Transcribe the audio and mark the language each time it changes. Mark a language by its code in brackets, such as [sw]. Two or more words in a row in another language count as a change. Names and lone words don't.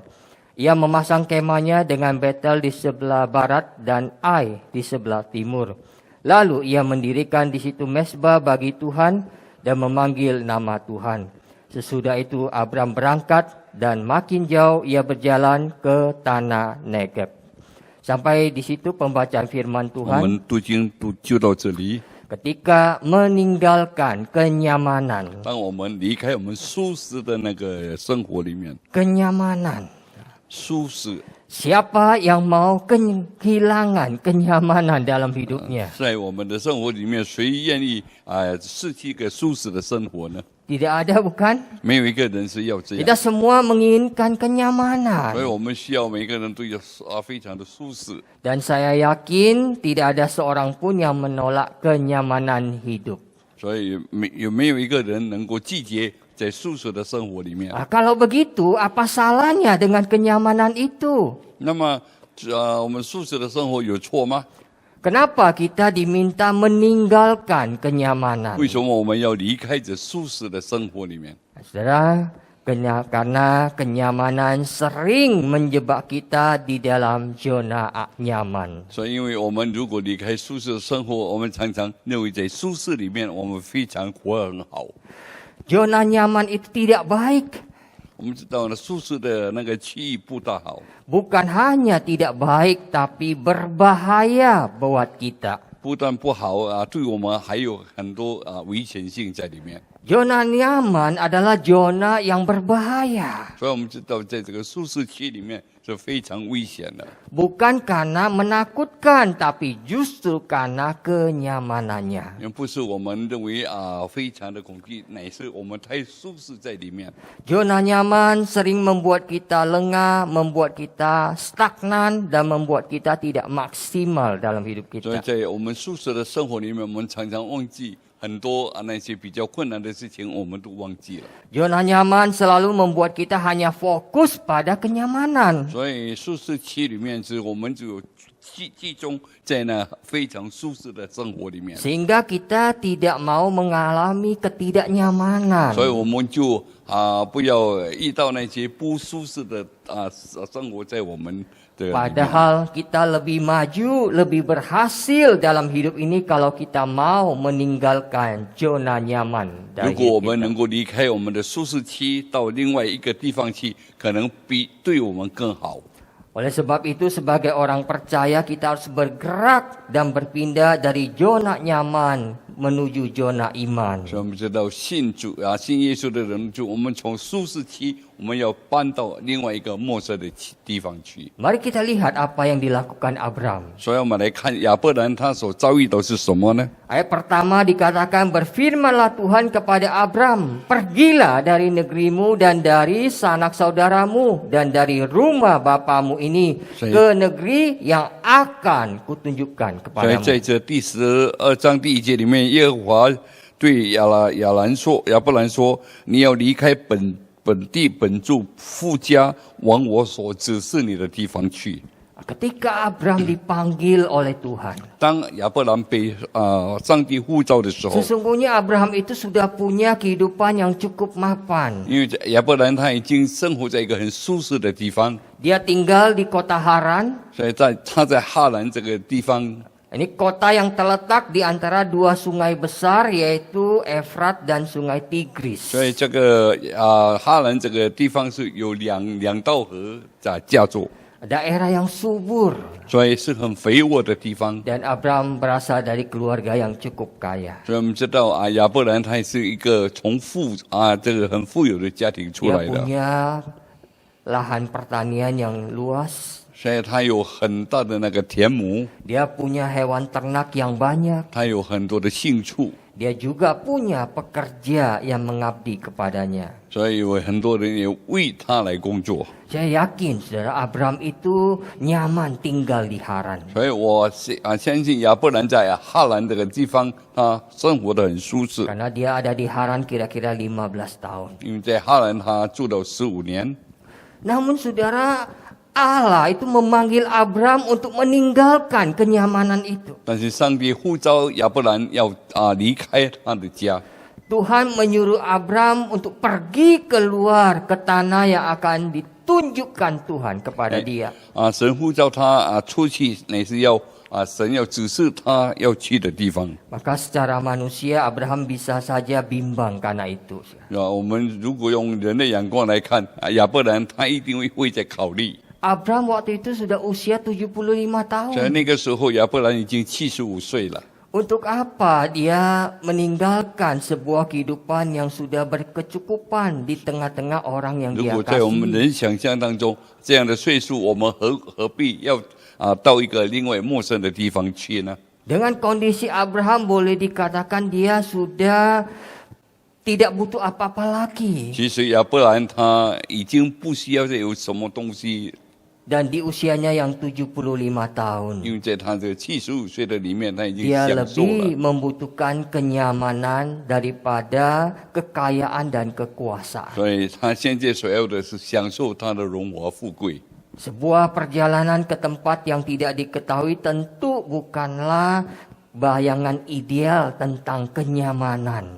[id] Ia memasang kemahnya dengan Betel di sebelah barat dan Ai di sebelah timur. Lalu ia mendirikan di situ mezbah bagi Tuhan dan memanggil nama Tuhan. Sesudah itu Abram berangkat dan makin jauh ia berjalan ke tanah Negeb. Sampai di situ pembacaan firman [zh] 我 [id] Tuhan. [zh] 们读经就到这里。 [id] Ketika meninggalkan kenyamanan. [zh] 当我们离开我们舒适的那个生活里面， [id] Kenyamanan. [zh] 舒适 [id] Siapa yang mau kehilangan kenyamanan dalam hidupnya? [zh] 在我们的生活里面，谁愿意失去一个舒适的生活呢？ [id] Tidak ada, bukan? [zh] 没有一个人是要这 [id] Kita [zh] 样， [id] semua menginginkan [zh] 所以 [id] kenyamanan. [zh] 我们需要每个人都要非常的舒适。 [id] Dan saya yakin tidak ada seorang pun yang menolak kenyamanan hidup. [zh] 所以有没有一个人能够拒绝在舒适的生活里面？ [id] Kalau begitu, apa salahnya dengan kenyamanan itu? [zh] 那么我们舒适的生活有错吗？ [id] Kenapa kita diminta meninggalkan kenyamanan? [zh] 为什么我们要离开这舒适的生活里面？ [id] Saudara, karena kenyamanan sering menjebak kita di dalam zona nyaman. [zh] 所以，因为我们如果离开舒适的生活，我们常常认为在舒适里面，我们非常活得很好。 [id] Zona nyaman itu tidak baik. [zh] 我们知道呢，舒适的那个区域不大好， [id] Bukan hanya tidak baik, tapi berbahaya buat kita. [zh] 不但不好对我们还有很多危险性在里面。 [id] Zona nyaman adalah zona yang berbahaya. [zh] 所以我们知道，在这个舒适区里面是非常危险的， [id] Bukan karena menakutkan, tapi justru karena kenyamanannya. [zh] 因为不是我们认为非常的恐惧，乃是我们太舒适在里面。 [id] Zona nyaman sering membuat kita lengah, membuat kita stagnan, dan membuat kita tidak maksimal dalam hidup [zh] 所以 [id] kita. [zh] 在我们舒适的生活里面，我们常常忘记很多那些比较困难的事情，我们都忘记了。 [id] Zona nyaman selalu membuat kita hanya fokus pada kenyamanan. [zh] 所以舒适区里面是我们就集中在那非常舒适的生活里面， [id] Sehingga kita tidak mau mengalami ketidaknyamanan. [zh] 所以我们就不要遇到那些不舒适的生活在我们的里面。 [id] Padahal kita lebih maju, lebih berhasil dalam hidup ini kalau kita mau meninggalkan zona nyaman [zh] 如 [id] dari [zh] 果我 [id] hidup [zh] 们 [id] kita. [zh] 能够离开我们的舒适区，到另外一个地方去，可能比对我们更好。 [id] Oleh sebab itu sebagai orang percaya kita harus bergerak dan berpindah dari zona nyaman menuju zona iman. [zh] 所以我们知道信主信耶稣的人，就我们从舒适区我们要搬到另外一个陌生的地方去。 [id] Mari kita lihat apa yang dilakukan Abram. [zh] 所以我们来看亚伯兰他所遭遇的是什么呢？ [id] Ayat pertama dikatakan, berfirmanlah Tuhan kepada Abram, pergilah dari negerimu dan dari sanak saudaramu dan dari rumah bapamu ini ke negeri yang akan kutunjukkan [zh] 所以 [id] kepadamu. [zh] 在这第12章第1节里面，耶和华对亚伯兰说：“你要离开本地本住父家，往我所指示你的地方去。” [id] Ketika Abram dipanggil oleh Tuhan, [zh] 当亚伯兰被上帝呼召的时候， [id] sesungguhnya Abraham itu sudah punya kehidupan yang cukup mapan. [zh] 因为亚伯兰他已经生活在一个很舒适的地方， [id] Dia tinggal di kota Haran. [zh] 所以他在哈兰这个地方， [id] Ini kota yang terletak di antara dua sungai besar, yaitu Efrat dan sungai Tigris. [zh] 所以这个哈兰这个地方是有两道河在架座， [id] Daerah yang subur. [zh] 所以是很肥沃的地方。 [id] Dan Abram berasal dari keluarga yang cukup kaya. [zh] 所以我们知道亚伯兰他是一个从这个很富有的家庭出 [id] Dia [zh] 来的， [id] punya lahan pertanian yang luas. [zh] 所以他有很大的那个田亩， [id] Dia punya hewan ternak yang banyak. [zh] 他有很多的牲畜， [id] Dia juga punya pekerja yang mengabdi kepadanya. [zh] 所以有很多人也为他来工作。 [id] Saya yakin saudara Abram itu nyaman tinggal di Haran. [zh] 所以我相信亚伯兰在哈兰这个地方，他生活得很舒适， [id] Karena dia ada di Haran kira-kira 15 tahun. [zh] 因为在哈兰他住了15年。 [id] Namun saudara, Allah itu memanggil Abram untuk meninggalkan kenyamanan itu. [zh] 但是上帝呼召亚伯兰要离开他的家， [id] Tuhan menyuruh Abram untuk pergi keluar ke tanah yang akan ditunjukkan Tuhan kepada dia. [zh] 神呼召他出去，乃是要神要指示他要去的地方。 [id] Maka secara manusia Abraham bisa saja bimbang karena itu. [zh] 我们如果用人的眼光来看，亚伯兰他一定会在考虑。 [id] Abram waktu itu sudah usia 75 tahun. [zh] 在那个时候，亚伯兰已经75岁了。 [id] Untuk apa dia meninggalkan sebuah kehidupan yang sudah berkecukupan di tengah-tengah orang yang [zh] 如 [id] dia [zh] 果在我们 [id] kasih? [zh] 人想象当中，这样的岁数，我们何必要到一个另外陌生的地方去呢？ [id] Dengan kondisi Abraham boleh dikatakan dia sudah tidak butuh apa-apa lagi. [zh] 其实亚伯兰他已经不需要再有什么东西， [id] Dan di usianya yang 75 tahun, [zh] 因为在他这75岁的里面，他已经 [id] dia [zh] 享受 [id] lebih [zh] 了。 [id] membutuhkan kenyamanan daripada kekayaan dan kekuasaan. [zh] 所以他现在所要的是享受他的荣华富贵。 [id] Sebuah perjalanan ke tempat yang tidak diketahui tentu bukanlah bayangan ideal tentang kenyamanan.